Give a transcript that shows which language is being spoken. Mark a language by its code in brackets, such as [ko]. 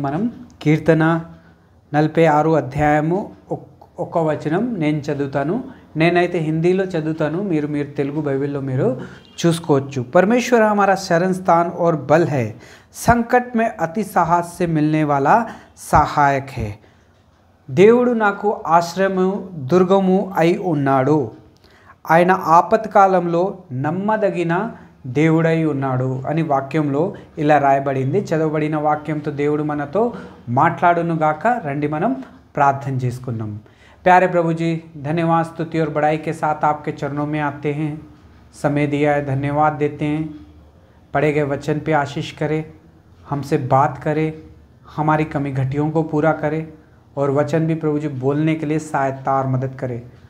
[te] మనం కీర్తన 46 అధ్యాయము 1 వచనం నేను చదువుతాను. నేనైతే హిందీలో చదువుతాను, మీరు తెలుగు బైబిల్లో మీరు చూసుకోవచ్చు. [hi] परमेश्वर हमारा शरण स्थान और बल है, संकट में अति साहस से मिलने वाला सहायक है. [te] దేవుడు నాకు ఆశ్రయము దుర్గము అయి ఉన్నాడు, ఆయన ఆపత్కాలంలో నమ్మదగిన దేవుడై ఉన్నాడు అని వాక్యంలో ఇలా రాయబడింది. చదవబడిన వాక్యంతో దేవుడు మనతో మాట్లాడును గాక. రండి మనం प्रार्थना చేసుకుందాం. [hi] प्यारे प्रभु जी, धन्यवाद स्तुति और बड़ाई के साथ आपके चरणों में आते हैं. समय दिया है, धन्यवाद देते हैं. पढ़े गए वचन पे आशीष करे, हमसे बात करे, हमारी कमी घटियों को पूरा करे और वचन भी प्रभु जी बोलने के लिए सहायता और मदद करे.